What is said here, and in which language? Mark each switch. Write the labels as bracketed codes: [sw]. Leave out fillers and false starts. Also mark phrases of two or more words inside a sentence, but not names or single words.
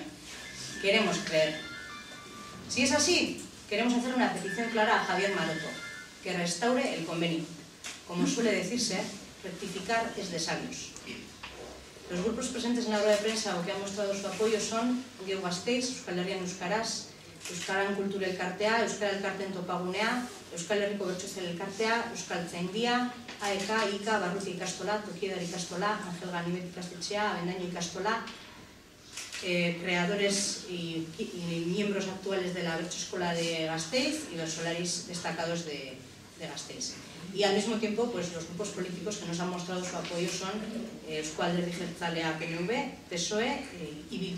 [es] Queremos creer. Si es así, queremos hacer una petición clara a Javier Maroto, que restaure el convenio. Como suele decirse, rectificar es de sabios. Los grupos presentes en la rueda de prensa o que han mostrado su apoyo son Geu Gasteiz, Euskal Herrian Euskaraz, Euskaran Kultur Elkartea, Euskal Elkarteen Topagunea, Euskal Herriko Bertsozale Elkartea, Euskaltzaindia, AEK, IKA, Barruti Ikastola, Tokiedar Ikastola, Angel Ganimet Ikastetxea, Abendaño Ikastola, creadores y miembros actuales de la Bertsoeskola de Gasteiz y bersolaris destacados de Gasteiz. Y al mismo tiempo, pues los grupos políticos que nos han mostrado su apoyo son Euzko Alderdi Jeltzalea, PNV, PSOE y Bildu.